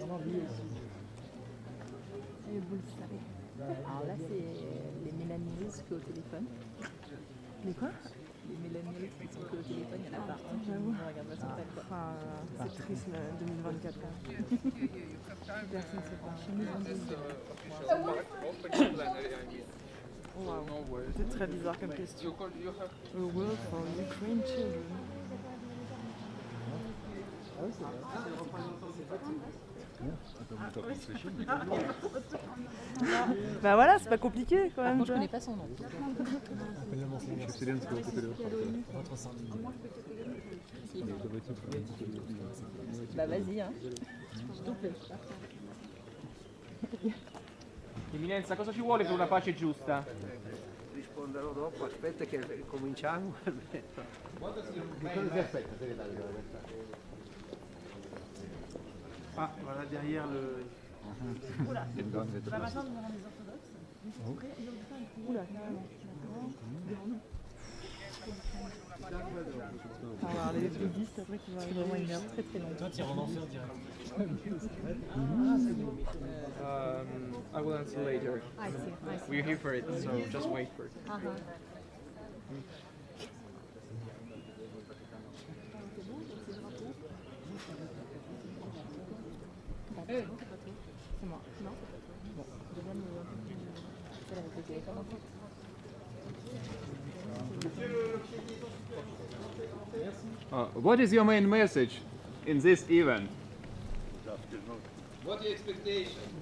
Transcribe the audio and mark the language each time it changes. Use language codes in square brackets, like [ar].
[fr] Alors là, c'est les millennials qui au téléphone. Les quoi? Les millennials qui sont au téléphone, il y en a pas un. J'avoue. Regarde pas ce qu'il fait. Enfin, c'est triste, 2024. Personne ne sait pas. Wow. C'est très bizarre comme question. [en] A word for Ukraine children. [fr] Bah voilà, c'est pas compliqué quand même. Par contre, je connais pas son nom. Bah vas-y, hein. S'il te plaît. [it] Eminenza, cosa ci vuole per una pace giusta? Risponderò dopo, aspetta che cominciamo. Cosa si aspetta, segretario? [fr] Ah, voilà derrière le... Oula, bah maintenant nous avons les orthodoxes. Oula, carrément. On va avoir les bouddhistes après qui vont arriver. C'est vraiment une heure très très longue. Toi, tu iras en enfer direct. [en] I will answer later. I see. We're here for it, so just wait for it. [fr] C'est moi. Non, c'est pas toi. Bon, je viens de me faire avec le téléphone en fait. [en] What is your main message in this event? What is your expectation?